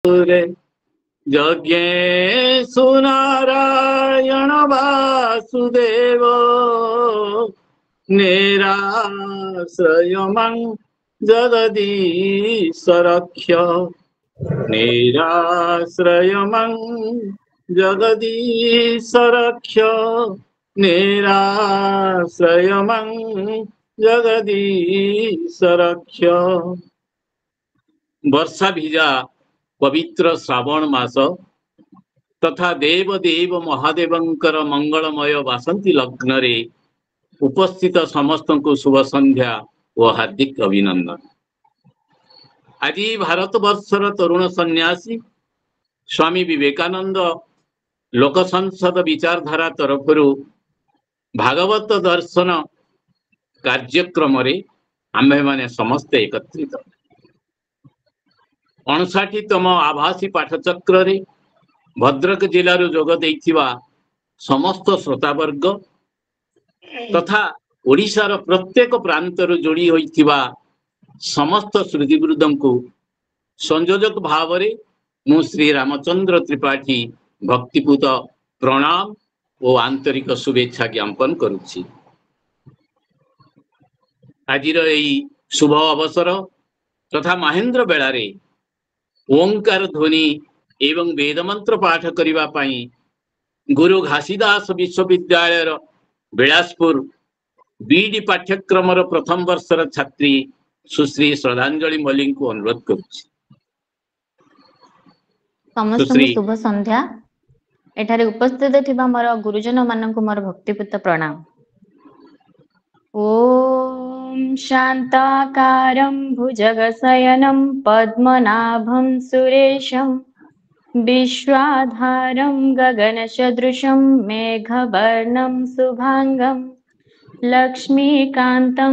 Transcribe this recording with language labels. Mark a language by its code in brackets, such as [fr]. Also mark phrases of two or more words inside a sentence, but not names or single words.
[sa] रे यज्ञेषु नारायण वासुदेव निराश्रयमं जगदीश रक्ष निराश्रयमं जगदीश रक्ष निराश्रयमं जगदीश रक्ष। [or] ବର୍ଷା ଭିଜା ପବିତ୍ର ଶ୍ରାବଣ ମାସ ତଥା ଦେବ ଦେବ ମହାଦେବଙ୍କର ମଙ୍ଗଳମୟ ବାସନ୍ତୀ ଲଗ୍ନ ରେ ଉପସ୍ଥିତ ସମସ୍ତ କୁ ଶୁଭ ସନ୍ଧ୍ୟା ଓ ହାର୍ଦ୍ଦିକ ଅଭିନନ୍ଦନ। ଆଜି ଭାରତ ବର୍ଷର ତରୁଣ ସନ୍ନ୍ୟାସୀ ସ୍ୱାମୀ ବିବେକାନନ୍ଦ ଲୋକ ସଂସଦ ବିଚାରଧାରା ତରଫ ଭାଗବତ ଦର୍ଶନ କାର୍ଯ୍ୟକ୍ରମ ଆମ୍ଭେ ମାନେ ସମସ୍ତ ଏକତ୍ରିତ 59ତମ ଆଭାସୀ ପାଠଚକ୍ର ରେ ଭଦ୍ରକ ଜିଲ୍ଲାର ଯୋଗ ଦେଇଥିବା ସମସ୍ତ ଶ୍ରୋତାବର୍ଗ ତଥା ଓଡ଼ିଶାର ପ୍ରତ୍ୟେକ ପ୍ରାନ୍ତର ଯୋଡ଼ି ହୋଇଥିବା ସମସ୍ତ ଶ୍ରୁତିବୃଦ୍ଧ କୁ ସଂଯୋଜକ ଭାବ ରେ ମୁଁ ଶ୍ରୀ ରାମଚନ୍ଦ୍ର ତ୍ରିପାଠୀ ଭକ୍ତିପୂତ ପ୍ରଣାମ ଓ ଆନ୍ତରିକ ଶୁଭେଚ୍ଛା ଜ୍ଞାପନ କରୁଛି। ଆଜିର ଏଇ ଶୁଭ ଅବସର ତଥା ମହେନ୍ଦ୍ର ବେଳାରେ ଓଁକାର ଧ୍ୱନି ଏବଂ ବେଦ ମନ୍ତ୍ର ପାଠ କରିବା ପାଇଁ ଗୁରୁ ଘାସୀଦାସ ବିଶ୍ୱବିଦ୍ୟାଳୟ ବିଲାସପୁର ବିଡି ପାଠ୍ୟକ୍ରମ ପ୍ରଥମ ବର୍ଷର ଛାତ୍ରୀ ସୁଶ୍ରୀ ଶ୍ରଦ୍ଧାଞ୍ଜଳି ମଲ୍ଲିକ କୁ ଅନୁରୋଧ କରୁଛି। ସମସ୍ତ ଶୁଭ ସନ୍ଧ୍ୟା। ଏଠାରେ ଉପସ୍ଥିତ ଥିବା ମୋର ଗୁରୁଜନ ମାନଙ୍କ ମୋର ଭକ୍ତିପୂତ ପ୍ରଣାମ। [sa] ओम शांताकारं भुजगशयनं पद्मनाभं सुरेशं विश्वाधारं गगनसदृशं मेघवर्णं शुभांगं लक्ष्मीकान्तं